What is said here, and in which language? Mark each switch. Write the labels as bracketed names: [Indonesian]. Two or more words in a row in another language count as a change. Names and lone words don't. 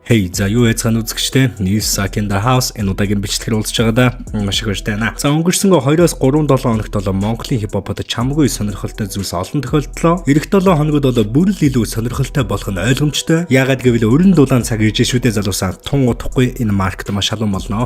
[Mongolian] Hey, за юу яцхан үзэгчтэй Newsack [English] in the house [Mongolian] энэ удаагийн бичлэгээр уулзж байгаадаа маш их баяртай байна. За өнгөрсөн 2-3 хоногт болоо Монголын хипхопод чамгүй сонирхолтой зүйлс олон тохиолдлоо. Ирэх 7 хоногуд болоо бүр л илүү сонирхолтой болох нь ойлгомжтой. Яагаад гэвэл өрн дулаан цаг ирж шүдэ залуусаа тун удахгүй энэ маркет маш халуун болно.